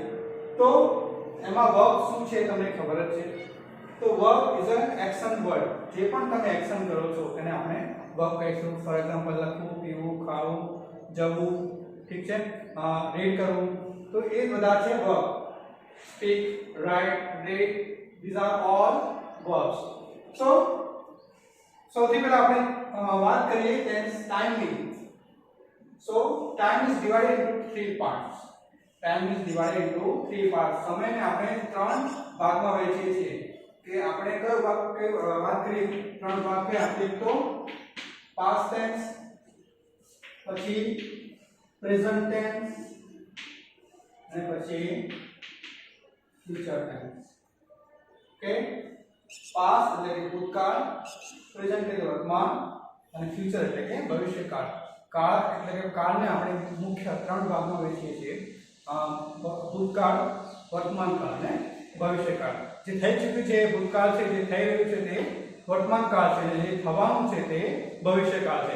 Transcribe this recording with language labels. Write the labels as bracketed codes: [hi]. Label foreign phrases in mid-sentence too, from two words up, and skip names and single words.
[gu] તો એમાં વર્બ શું છે તમને ખબર જ છે. [en] તો verb is an action word. [gu] જે પણ તમે એક્શન કરો છો એને આપણે વર્બ કહીશું. [en] for example [gu] લખવું, પીવું, ખાવું, જવું, ઠીક છે, રીડ કરવું, તો એ બધા છે વર્બ. [en] speak, write, read, these are all verbs. [gu] So સૌથી પહેલા આપણે વાત કરીએ [en] tense timeની. So time is divided into three parts. Time is divided into three parts. [gu] સમયને આપણે ત્રણ ભાગમાં વહેંચીએ છીએ. કે આપણે કયો ભાગ વાત કરીએ, ત્રણ ભાગ છે. એક તો [en] past tense, [gu] પછી [en] present tense [gu] અને પછી [en] future tense. [gu] ઓકે, past એટલે કે ભૂતકાળ, present એટલે કે વર્તમાન અને future એટલે કે ભવિષ્યકાળ. કાળ એટલે કે કાળને આપણે મુખ્ય ત્રણ ભાગમાં વહેંચીએ છીએ. ભૂતકાળ, વર્તમાન કાળ અને ભવિષ્યકાળ. જે થઈ ચૂક્યું છે એ ભૂતકાળ છે, જે થઈ રહ્યું છે તે વર્તમાન કાળ છે, અને જે થવાનું છે તે ભવિષ્યકાળ છે.